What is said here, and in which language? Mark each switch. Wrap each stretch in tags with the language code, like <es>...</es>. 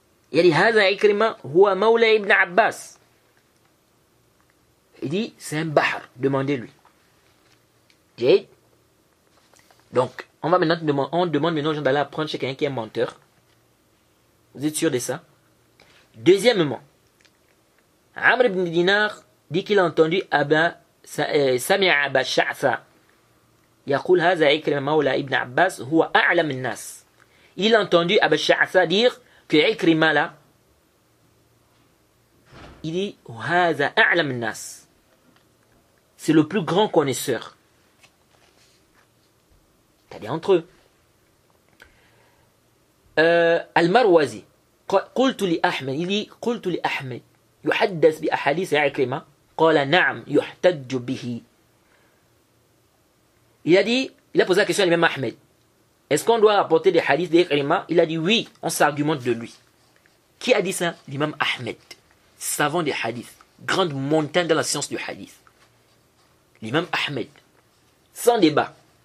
<fr>Il a dit,</fr> <ar>Haza Ikrima, huwa Mawla ibn Abbas.</ar> <fr>Il dit, c'est un Bahr, demandez-lui. Donc, On demande maintenant aux gens d'aller apprendre chez quelqu'un qui est menteur. Vous êtes sûr de ça? Deuxièmement, Amr ibn Dinar dit qu'il a entendu</fr> <ar>سمع أبا الشعثاء يقول هذا عكرمة مولى ابن عباس هو أعلم الناس.</ar> <fr>Il a entendu Aba Sha'tha dire que Ikrima là, il dit</fr> <ar>هذا أعلم الناس,</ar> <fr>c'est le plus grand connaisseur. C'est-à-dire entre eux.</fr> <ar>Al-Marwazi قلت لأحمد,</ar> <fr>il dit</fr> <ar>قلت لأحمد يحدث بأحاديث عكرمة قال نعم يحتج به.</ar> <fr>Il a posé la question à l'imam Ahmed. Est-ce qu'on doit rapporter des hadiths d'Ikrima? Il a dit oui, on s'argumente de lui. Qui a dit ça? L'imam Ahmed, savant des hadiths, grande montagne dans la science du hadith. L'imam Ahmed, sans débat.</fr>